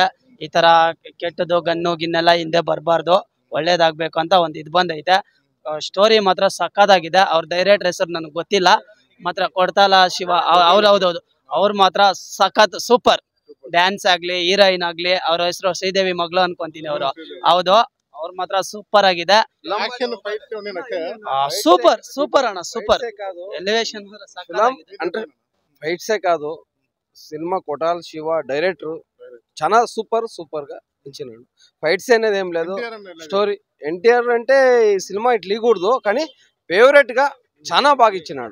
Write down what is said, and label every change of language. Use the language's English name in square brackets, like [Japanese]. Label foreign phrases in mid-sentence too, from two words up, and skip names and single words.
[Kannada] ಈ ತರ ಕೆಟ್ಟದ್ದು ಗನ್ನು ಗಿನ್ನೆಲ್ಲ ಹಿಂದೆ ಬರಬಾರ್ದು, ಒಳ್ಳೇದಾಗ್ಬೇಕು ಅಂತ ಒಂದು ಇದು ಬಂದೈತೆ. ಸ್ಟೋರಿ ಮಾತ್ರ ಸಕ್ಕದಾಗಿದೆ. ಅವ್ರ ಡೈರೆಕ್ಟರ್ ಹೆಸರು ನನಗೆ ಗೊತ್ತಿಲ್ಲ, ಮಾತ್ರ ಕೊಡ್ತಾಲ ಶಿವ ಹೌದೌದು, ಅವ್ರು ಮಾತ್ರ ಸಖತ್ ಸೂಪರ್. ಡ್ಯಾನ್ಸ್ ಆಗ್ಲಿ, ಹೀರೋಯಿನ್ ಆಗ್ಲಿ, ಅವ್ರ ಹೆಸರು ಶ್ರೀದೇವಿ ಮಗಳು ಅನ್ಕೊಂತೀನಿ ಅವರು. ಹೌದು, ಅವ್ರ ಮಾತ್ರ ಸೂಪರ್ ಆಗಿದೆ. [Telugu] సూపర్ అన్న, [English] super elevation [Telugu] అంటే ఫైట్సే కాదు, సినిమా కొటాల్ శివ డైరెక్టర్ చాలా సూపర్ గా ఇచ్చినాడు. ఫైట్స్ అనేది ఏం లేదు, స్టోరీ. ఎన్టీఆర్ అంటే ఈ సినిమా ఇట్లా ఇవ్వకూడదు, కానీ ఫేవరెట్ గా చాలా బాగా ఇచ్చినాడు.